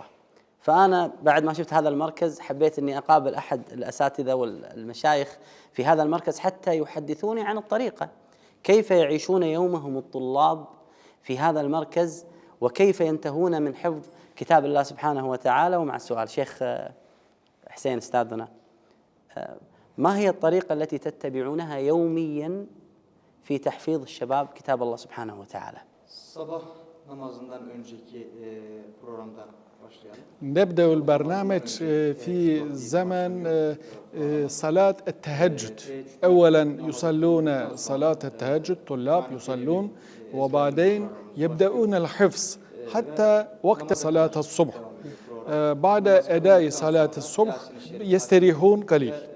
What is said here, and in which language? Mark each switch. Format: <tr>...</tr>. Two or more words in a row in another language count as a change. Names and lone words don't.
<ar>فأنا بعد ما شفت هذا المركز حبيت أني أقابل أحد الأساتذة والمشايخ في هذا المركز حتى يحدثوني عن الطريقة، كيف يعيشون يومهم الطلاب في هذا المركز، وكيف ينتهون من حفظ كتاب الله سبحانه وتعالى. ومع السؤال شيخ حسين أستاذنا، ما هي الطريقة التي تتبعونها يوميا في تحفيظ الشباب كتاب الله سبحانه وتعالى؟</ar> <tr>الصباح namazından önceki programdan başlayalım.</tr> <ar>نبدأ البرنامج في زمن صلاة التهجد. أولا يصلون صلاة التهجد، طلاب يصلون، وبعدين يبدأون الحفظ حتى وقت صلاة الصبح. بعد أداء صلاة الصبح يستريحون قليل.</ar>